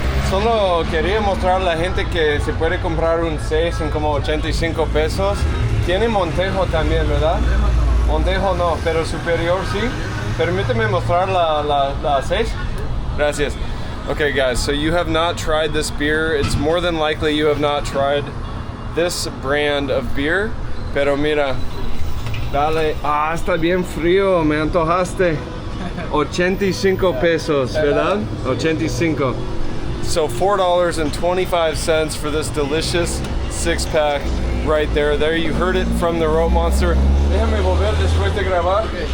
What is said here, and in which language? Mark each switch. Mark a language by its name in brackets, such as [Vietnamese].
[Spanish] Solo quería mostrar a la gente que se puede comprar un 6 en como 85 pesos. Tiene Montejo también, ¿verdad? Montejo no, pero superior sí. Permíteme mostrar la 6. Gracias. [English] Okay, guys, so you have not tried this beer. It's more than likely you have not tried this brand of beer. [Spanish] Pero mira, dale. Ah, está bien frío, me antojaste. 85 pesos, ¿verdad? 85. [English] So $4.25 for this delicious 6-pack right there. There you heard it from the Rope Monster. [Spanish] Déjame volver después de grabar.